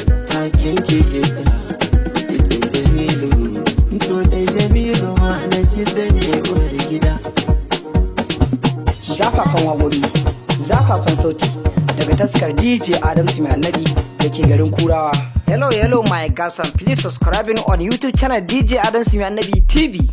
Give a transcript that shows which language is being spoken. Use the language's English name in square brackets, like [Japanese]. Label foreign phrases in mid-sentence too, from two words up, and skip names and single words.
[Hausa] Taken ki zikira, cikin Jamilu. To dai Jamilu ma na ci da ne uwar gida. Zafafan waƙoƙi, zafafan sauti, daga taskar D J Adams Mai Annabi da ke garin Kurawa. [English] Hello, hello, my guys, and please subscribing on YouTube channel D J Adams Mai Annabi T V.